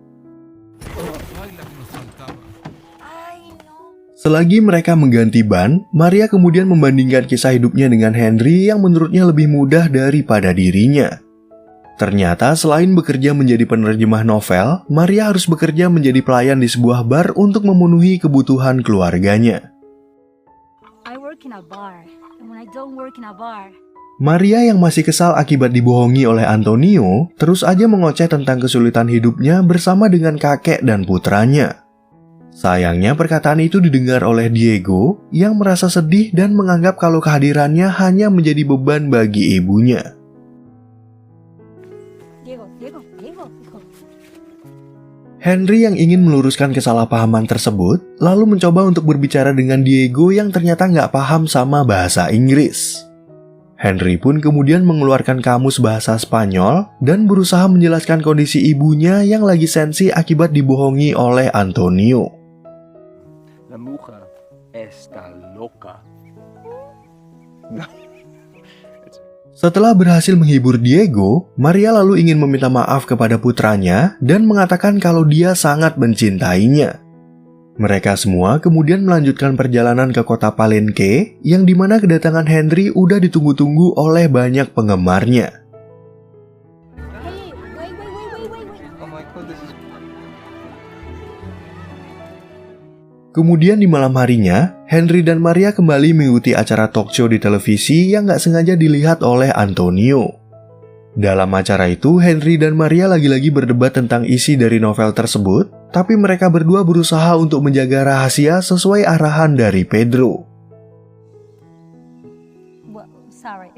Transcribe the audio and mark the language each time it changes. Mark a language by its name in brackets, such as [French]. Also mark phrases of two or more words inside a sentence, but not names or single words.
[Indonesian] Selagi mereka mengganti ban, Maria kemudian membandingkan kisah hidupnya dengan Henry yang menurutnya lebih mudah daripada dirinya. Ternyata selain bekerja menjadi penerjemah novel, Maria harus bekerja menjadi pelayan di sebuah bar untuk memenuhi kebutuhan keluarganya. [English] I work in a bar, and when I don't work in a bar, [Indonesian] Maria yang masih kesal akibat dibohongi oleh Antonio, terus aja mengoceh tentang kesulitan hidupnya bersama dengan kakek dan putranya. Sayangnya perkataan itu didengar oleh Diego yang merasa sedih dan menganggap kalau kehadirannya hanya menjadi beban bagi ibunya. [Spanish] Diego, hijo. [Indonesian] Henry yang ingin meluruskan kesalahpahaman tersebut, lalu mencoba untuk berbicara dengan Diego yang ternyata nggak paham sama bahasa Inggris. Henry pun kemudian mengeluarkan kamus bahasa Spanyol dan berusaha menjelaskan kondisi ibunya yang lagi sensi akibat dibohongi oleh Antonio. [Spanish] La mujer está loca. [Indonesian] Setelah berhasil menghibur Diego, Maria lalu ingin meminta maaf kepada putranya dan mengatakan kalau dia sangat mencintainya. Mereka semua kemudian melanjutkan perjalanan ke kota Palenque yang dimana kedatangan Henry udah ditunggu-tunggu oleh banyak penggemarnya. [English] Hey, wait. Oh my god, this is... [Indonesian] Kemudian di malam harinya, Henry dan Maria kembali mengikuti acara [English] talk show [Indonesian] di televisi yang gak sengaja dilihat oleh Antonio. Dalam acara itu, Henry dan Maria lagi-lagi berdebat tentang isi dari novel tersebut, tapi mereka berdua berusaha untuk menjaga rahasia sesuai arahan dari Pedro. [English] Well, sorry.